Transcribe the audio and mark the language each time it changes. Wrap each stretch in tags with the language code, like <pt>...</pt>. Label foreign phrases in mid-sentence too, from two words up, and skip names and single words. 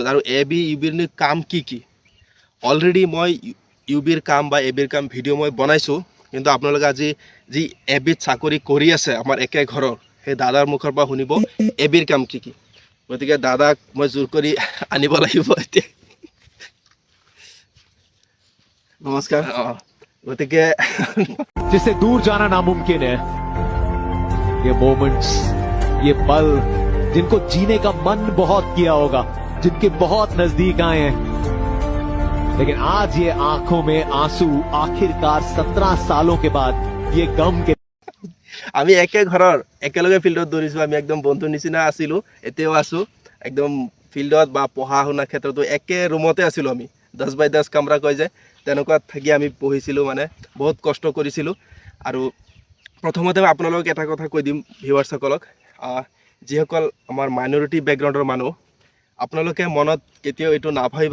<as>আৰু AB UBৰ কাম কি অলৰেডি মই UBৰ কাম বা ABৰ কাম ভিডিঅ' মই বনাইছোঁ, কিন্তু আপোনালোকে আজি যি ABত চাকৰি কৰি আছে আমাৰ একে ঘৰৰ, সেই দাদাৰ মুখৰ পৰা শুনিব ABৰ কাম কি। গতিকে দাদাক মই জোৰ কৰি আনিব লাগিব এতিয়া। নমস্কাৰ। গতিকে</as> <hi>जिससे दूर जाना नामुमकिन है, ये मोमेंट्स, ये पल जिनको जीने का मन बहुत किया होगा, जिनके बहुत नजदीक आए हैं, लेकिन आज ये आंखों में आंसू आखिरकार 17 सालों के बाद ये गम के</hi> <as>আমি একে ঘৰৰ একেলগে ফিল্ডত দৌৰিছোঁ, আমি একদম বন্ধুৰ নিচিনা আছিলোঁ, এতিয়াও আছোঁ। একদম ফিল্ডত বা পঢ়া শুনা ক্ষেত্ৰতো একে ৰুমতে আছিলোঁ। আমি 10x10 কামৰা কয় যে, তেনেকুৱাত থাকি আমি পঢ়িছিলোঁ, মানে বহুত কষ্ট কৰিছিলোঁ। আৰু প্ৰথমতে আপোনালোকক এটা কথা কৈ দিম ভিউৱাৰ্ছসকলক, যিসকল আমাৰ</as> <en>minority background</en> <as>মানুহ, আপোনালোকে মনত কেতিয়াও এইটো নাভাবিব।</as>